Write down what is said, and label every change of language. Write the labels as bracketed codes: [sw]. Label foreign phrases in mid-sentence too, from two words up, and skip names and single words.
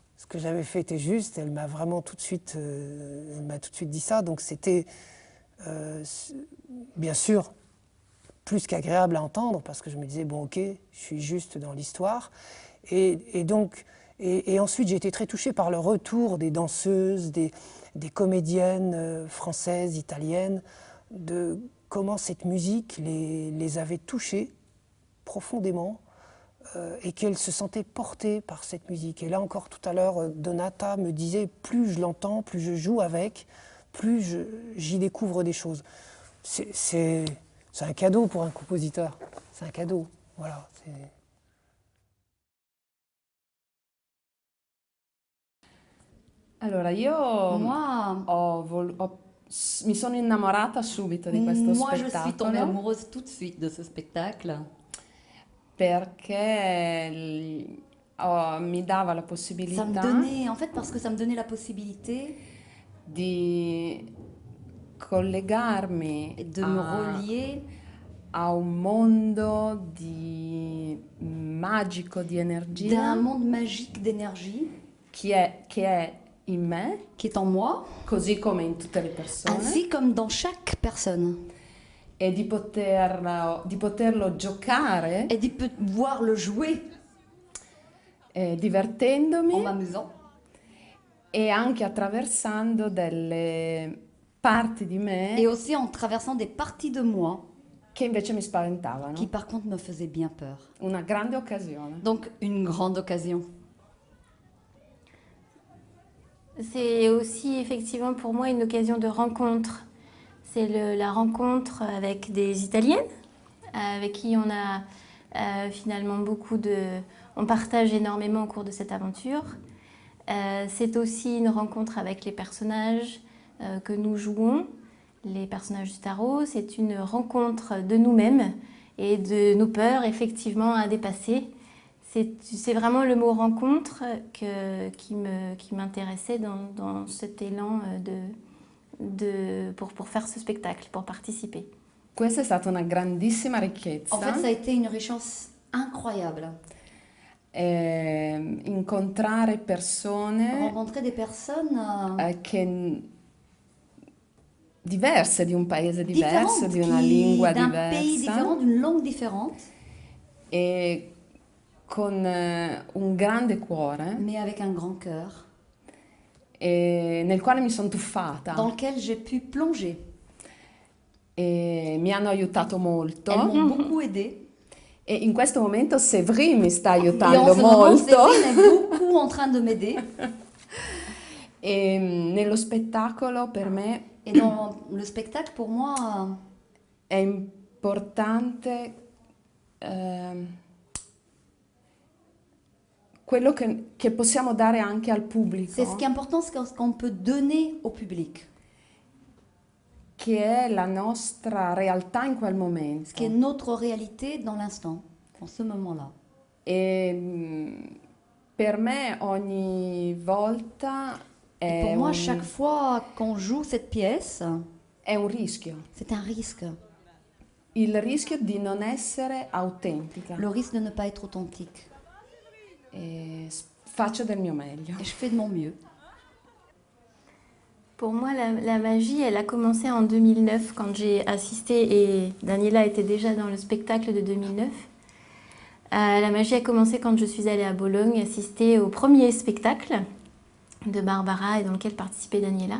[fr] Ce que j'avais fait était juste, elle m'a vraiment tout de suite dit ça, donc c'était bien sûr plus qu'agréable à entendre parce que je me disais bon ok, je suis juste dans l'histoire et ensuite j'ai été très touché par le retour des danseuses, des comédiennes françaises, italiennes, de comment cette musique les avait touchées profondément. Et qu'elle se sentait portée par cette musique. Et là encore, tout à l'heure, Donata me disait, plus je l'entends, plus je joue avec, plus j'y découvre des choses. C'est un cadeau pour un compositeur. C'est un cadeau. Voilà. [it] Allora, io mi sono innamorata subito di questo [fr] Moi, je suis tombée [it] spettacolo [fr] amoureuse tout de suite de ce spectacle [it] perché mi dava la [fr] ça me [it] possibilità [fr] donnait, en fait, parce que ça me donnait la possibilité [it] di collegarmi [fr] de me relier [it] a un mondo magico di [fr] d'un [it] energia [fr] monde magique d'énergie [it] che è in me, [fr] qui est en moi, [it] così come in tutte le persone, [fr] ainsi comme dans chaque personne. [it] e di poterlo giocare [fr] Et de pouvoir le jouer en [it] divertendomi [fr] m'amusant [it] e anche attraversando delle parti di [fr] et me aussi en traversant des parties de moi [it] che invece mi spaventavano. [fr] qui par contre me faisaient bien peur. [it] Una grande occasione. [fr] Donc une grande occasion. C'est aussi effectivement pour moi une occasion de rencontre. C'est la rencontre avec des Italiennes, avec qui on a finalement on partage énormément au cours de cette aventure. C'est aussi une rencontre avec les personnages que nous jouons, les personnages du tarot. C'est une rencontre de nous-mêmes et de nos peurs effectivement à dépasser. C'est vraiment le mot rencontre qui m'intéressait dans cet élan pour faire ce spectacle, pour participer. [it] Questa è stata una grandissima ricchezza. [fr] En fait, ça a été une richesse incroyable. [it] Incontrare persone [fr] Rencontrer des personnes [it] diverse, di un paese diverso, di una lingua [fr] d'un pays [it] diversa, [fr] différent, d'une langue différente, [it] e con un grande cuore [fr] mais avec un grand cœur, [it] e nel quale mi sono tuffata [fr] dans lequel j'ai pu plonger. [it] e mi hanno aiutato [fr] Elles [it] molto. [fr] m'ont beaucoup aidée. [it] E in questo momento Séverine mi sta [fr] Et en [it] aiutando [fr] ce moment, [it] molto. [fr] Séverine est beaucoup en train de m'aider. [it] E nello spettacolo per me [fr] Et dans le spectacle, pour moi, [it] è importante quello che possiamo dare anche al pubblico, [fr] c'est ce qui est important, c'est ce qu'on peut donner au public, [it] che è la nostra realtà in quel [fr] ce [it] momento. [fr] qui est notre réalité dans l'instant, en ce moment-là. [it] E per me ogni volta [fr] Et pour moi, chaque fois qu'on joue cette pièce, [it] è un rischio. [fr] c'est un risque. [it] Il rischio di non essere autentica. [fr] Le risque de ne pas être authentique. [it] E faccio del mio meglio. [fr] Et je fais de mon mieux. Pour moi, la magie, elle a commencé en 2009 quand j'ai assisté, et Daniela était déjà dans le spectacle de 2009. La magie a commencé quand je suis allée à Bologne assister au premier spectacle de Barbara et dans lequel participait Daniela.